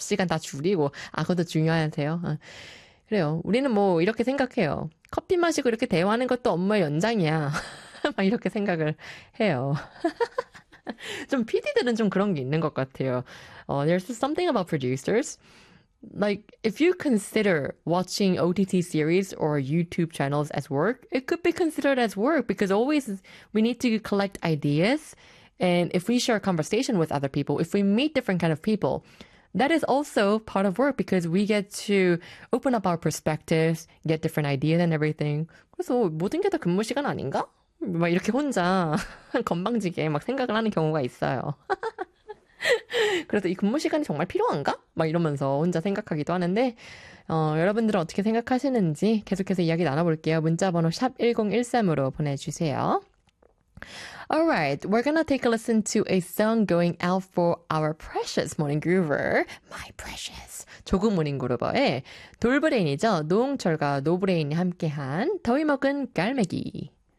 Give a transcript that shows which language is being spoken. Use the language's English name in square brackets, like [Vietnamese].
[Korean] 시간 다 줄이고, 아, 그것도 중요한데요. 아, 그래요. 우리는 뭐, 이렇게 생각해요. 커피 마시고 이렇게 대화하는 것도 업무의 연장이야. 막 이렇게 생각을 해요. 좀, PD들은 좀 그런 게 있는 것 같아요. [English] There's something about producers. Like, if you consider watching OTT series or YouTube channels as work, it could be considered as work because always we need to collect ideas. And if we share a conversation with other people, if we meet different kind of people, that is also part of work because we get to open up our perspectives, get different ideas and everything. [Korean] 그래서 모든 게다 근무 시간 아닌가? 막 이렇게 혼자 건방지게 막 생각을 하는 경우가 있어요. 그래서 이 근무 시간이 정말 필요한가? 막 이러면서 혼자 생각하기도 하는데, 여러분들은 어떻게 생각하시는지 계속해서 이야기 나눠볼게요. 문자번호 #1013으로 보내주세요. [English] Alright, we're gonna take a listen to a song going out for our precious morning groover. My precious. [Korean] 조국 모닝 그루버의 돌브레인이죠. 노홍철과 노브레인이 함께한 더위 먹은 갈매기.